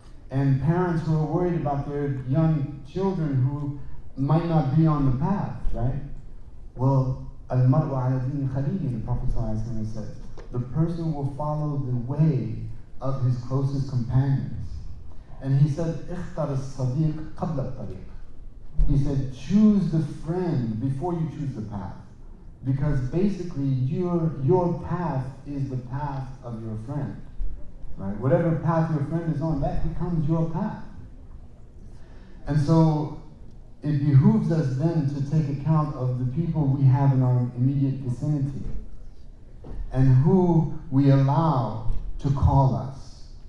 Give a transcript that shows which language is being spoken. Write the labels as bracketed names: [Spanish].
[English] And parents who are worried about their young children who might not be on the path, right? Well, [Arabic] Al-Mar'u ala dini khalili, [English] the Prophet ﷺ said, the person will follow the way of his closest companions. [Arabic] And he said, اختر الصديق قبل الطريق. [English] He said, choose the friend before you choose the path. Because basically your path is the path of your friend. Right? Whatever path your friend is on, that becomes your path. And so it behooves us then to take account of the people we have in our immediate vicinity and who we allow to call us.